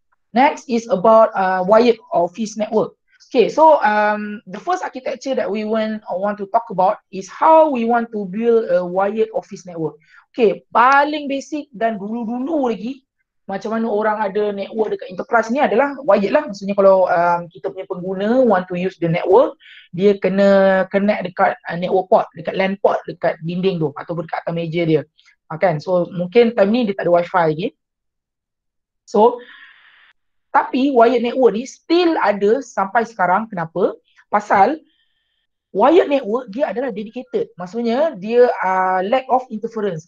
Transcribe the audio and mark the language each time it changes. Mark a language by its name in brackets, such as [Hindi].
[English] Next is about wired office network. Okay, so the first architecture that we want to talk about is how we want to build a wired office network. [Malay] Okay, paling basic dan dulu-dulu lagi macam mana orang ada network dekat enterprise ni adalah wired lah. Maksudnya kalau kita punya pengguna [English] want to use the network, [Malay] dia kena connect dekat network port, dekat LAN port, dekat dinding tu ataupun dekat atas meja dia. Kan? So mungkin time ni dia tak ada wifi lagi. So tapi wired network ni still ada sampai sekarang. Kenapa? Pasal wired network dia adalah dedicated. Maksudnya dia lack of interference.